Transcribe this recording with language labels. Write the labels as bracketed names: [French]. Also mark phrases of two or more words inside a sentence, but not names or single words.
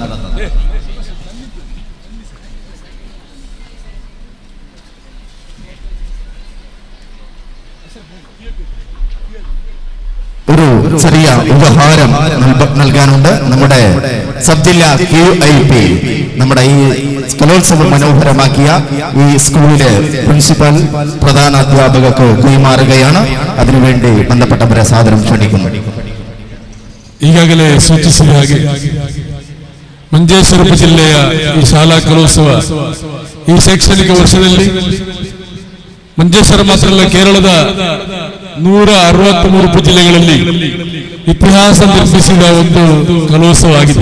[Malayalam] ഒരു ചെറിയ ഉപഹാരം നൽകാനുണ്ട്. നമ്മുടെ സബ് ജില്ലാ QIP നമ്മുടെ ഈ കലോത്സവം മനോഹരമാക്കിയ ഈ സ്കൂളിലെ പ്രിൻസിപ്പൽ പ്രധാന അധ്യാപകർക്ക് കൈമാറുകയാണ്. അതിനുവേണ്ടി ബന്ധപ്പെട്ടവരെ സാദരം ക്ഷണിക്കുന്നു. [Kannada] ಈಗಾಗಲೇ ಸೂಚಿಸಿದ ಹಾಗೆ ಮಂಜೇಶ್ವರ ಉಪಜಿಲ್ಲೆಯ ಈ ಶಾಲಾ ಕಲೋತ್ಸವ ಈ ಶೈಕ್ಷಣಿಕ ವರ್ಷದಲ್ಲಿ ಮಂಜೇಶ್ವರ ಮಾತ್ರ ಅಲ್ಲ, ಕೇರಳದ 163 ಉಪಜಿಲ್ಲೆಗಳಲ್ಲಿ ಇತಿಹಾಸ ನಿರ್ಮಿಸಿದ ಒಂದು ಕಲೋತ್ಸವ ಆಗಿದೆ.